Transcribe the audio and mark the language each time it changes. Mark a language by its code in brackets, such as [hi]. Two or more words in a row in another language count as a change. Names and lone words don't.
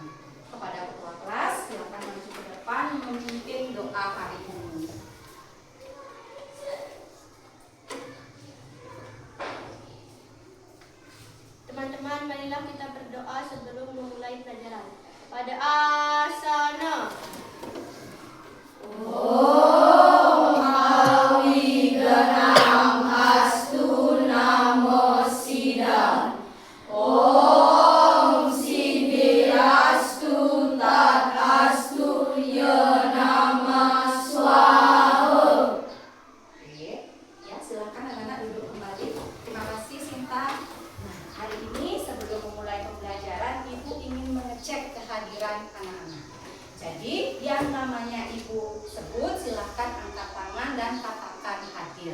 [id] Kepada ketua kelas, silakan maju ke depan memimpin doa hari ini. Teman-teman, marilah kita berdoa sebelum memulai pelajaran. Pada asana. [sa] Om Awiganam Astu Namo Siddham. Om Siddhirastu Tat Astu Ya Nama Swaha. [id] Oke, ya silakan anak-anak duduk kembali. Terima kasih Sinta. Nah, hari ini sebelum memulai pembelajaran, Ibu ingin mengecek kehadiran anak-anak. Jadi, yang namanya Ibu sebut, silahkan angkat tangan dan katakan hadir.